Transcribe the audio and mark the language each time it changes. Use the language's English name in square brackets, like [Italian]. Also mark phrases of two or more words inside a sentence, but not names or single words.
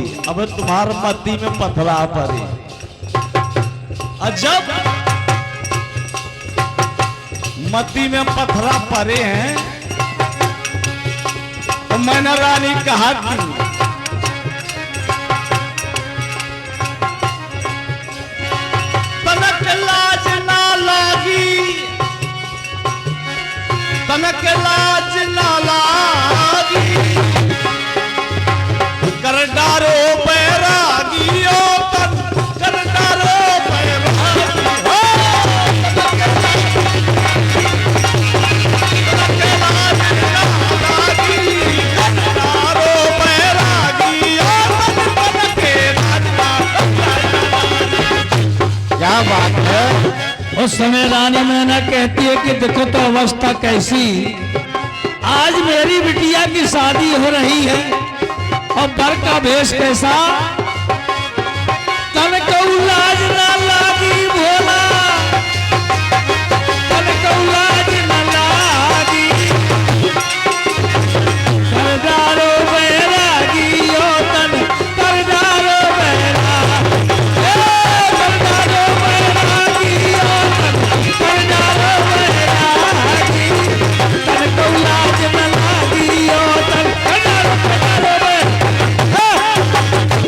[Bundeli] अब तुम्हार मती में पथरा पड़े। जब मती में पथरा परे हैं। [Hindi] तो मैंने रानी कहा कि [Bundeli] तनक लाज ना लागी, तनक लाज ना लागी, कर डारो बैरागी ओ तन, कर डारो बैरागी हो, तनक लाज ना लागी, कर डारो बैरागी ओ तन, तनक लाज ना लागी। [Hindi] क्या बात है। उस समय रानी मैना कहती है कि देखो तो अवस्था कैसी, आज मेरी बिटिया की शादी हो रही है और बर का भेष कैसा, [Bundeli] तन को लाज ना लागी भोला, तन को लाज ना लागी, करदारो बैरागी ओ तन, करदारो बैरागी, करदारो बैरागी ओ तन, करदारो बैरागी, तन को लाज ना लागी ओ तन, करदारो बैरागी।